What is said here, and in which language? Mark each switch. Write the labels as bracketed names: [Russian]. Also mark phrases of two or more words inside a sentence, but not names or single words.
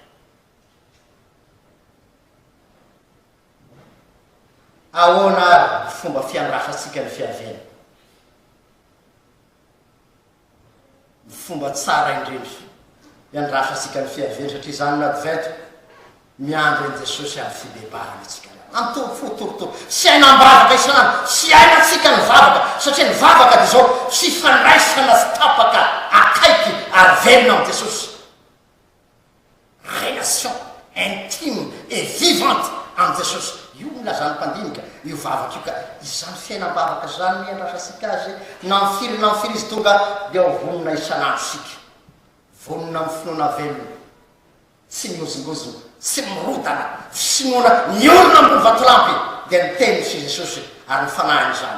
[Malagasy] Ahoana fomba fiandrasatsika ny fiavena, fomba tsara indrindra iandrasatsika ny fiavena, satria zany ny Advento miandro an Jesosy amin'ny fibebahana atsika antory fotorotoro, sy aina mbavaka isanandro, sy ainatsika ny vavaka, satria ny vavaka dia zao tsy fandraisana sy tapaka akaiky ary velona amin'ny Jesosy. [French] Relation intime et vivante [Malagasy] amin'ny Jesosy, io milazany mpandinika io vavaka io, ka izany fiainam-bavaka zany miandrasatsika azy na mifiry izy tonga dia vonona isanandro sika, vonona amin'ny finoana velona, tsy miozongozona, tsy mirodana, fsinoana miorona ambony vatolampy, dia niteny sy Jesosy ary nifanahiny zany.